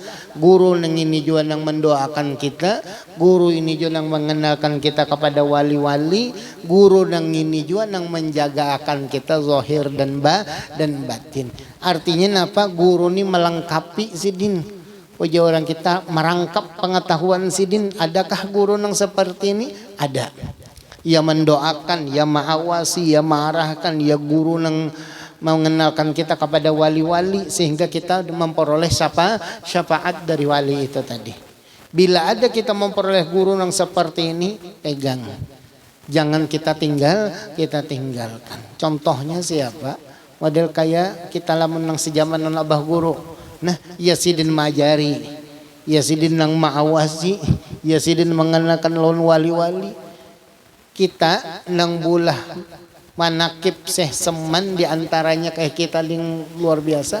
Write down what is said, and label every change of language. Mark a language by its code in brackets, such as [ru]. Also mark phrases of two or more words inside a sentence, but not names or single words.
[bjn] Guru nang ini juga nang mendoakan kita, guru ini juga nang mengenalkan kita kepada wali-wali, guru nang ini juga nang menjaga akan kita zahir dan batin. [id] Artinya apa? Guru ini melengkapi sidin. Wajah orang kita merangkap pengetahuan sidin. Adakah guru nang seperti ini? Ada. Ya mendoakan, ya mengawasi, ya mengarahkan, ya guru yang mengenalkan kita kepada wali-wali sehingga kita memperoleh syafaat dari wali itu tadi. Bila ada kita memperoleh guru yang seperti ini, pegang. Jangan kita tinggalkan. Contohnya siapa? [bjn] Model kayak kita lamun nang sejaman nang abah guru. Nah, ya sidin majari, ya sidin nang mengawasi, ya sidin mengenalkan lawan wali-wali. Kita nang bulah manakib Syekh Seman diantaranya kayak kita yang luar biasa.